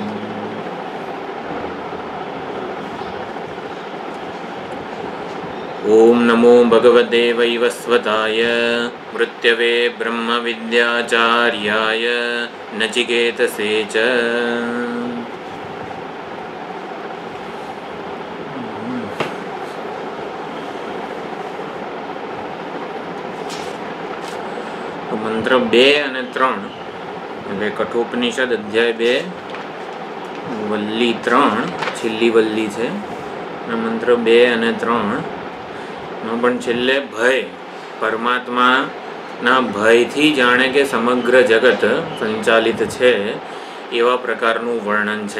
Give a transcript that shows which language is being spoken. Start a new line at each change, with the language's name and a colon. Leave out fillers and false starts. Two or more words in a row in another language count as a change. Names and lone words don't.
Sanskrit: ओम नमो भगवते वैवस्वताय मृत्यवे ब्रह्मविद्याचार्याय नचिकेतसे च।
Gujarati: मंत्र 2 અને 3 એટલે કઠોપનિષદ અધ્યાય 2 વલ્લી 3 છેલ્લી વલ્લી છે અને મંત્ર 2 અને 3 નો પણ છેલ્લે ભય પરમાત્માના ભયથી જાણે કે સમગ્ર જગત સંચાલિત છે એવા પ્રકારનું વર્ણન છે।